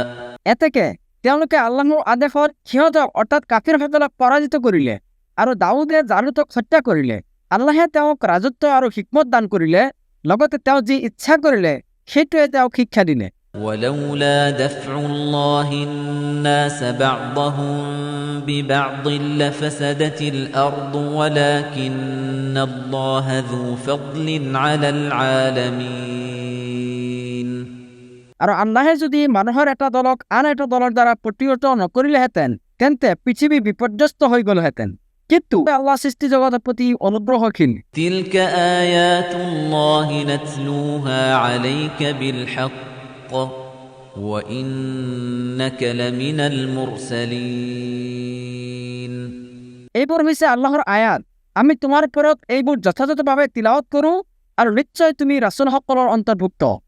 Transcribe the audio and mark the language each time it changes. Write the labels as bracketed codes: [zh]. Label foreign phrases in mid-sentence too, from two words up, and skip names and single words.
[as] এতেকে তেওঁলোকে আল্লাহৰ আদেশত সিহঁতক অৰ্থাৎ কাফিৰসকলক পৰাজিত কৰিলে আৰু দাউদে জালুতক হত্যা কৰিলে আল্লাহে তেওঁক ৰাজত্ব আৰু হিকমত দান কৰিলে লগতে তেওঁ যি ইচ্ছা কৰিলে সেইটোৱে তেওঁক শিক্ষা দিলে [ar] ولولا دفع الله الناس بعضهم ببعض لفسدت الأرض ولكن الله ذو فضل على العالمين [as] আৰু আল্লাহে যদি মানুহৰ এটা দলক আন এটা দলৰ দ্বাৰা প্ৰতিহত নকৰিলেহেঁতেন তেন্তে পৃথিৱী বিপৰ্যস্ত হৈ গ'লহেঁতেন কিন্তু আল্লাহ সৃষ্টি জগতৰ প্ৰতি অনুগ্ৰহশীল [ar] تلك آيات الله نتلوها عليك بالحق وإنك لمن المرسلين [as] এইবোৰ হৈছে আল্লাহৰ আয়াত আমি তোমাৰ ওপৰত এইবোৰ যথাযথভাৱে তিলাৱত কৰোঁ আৰু নিশ্চয় তুমি ৰাসূলসকলৰ অন্তৰ্ভুক্ত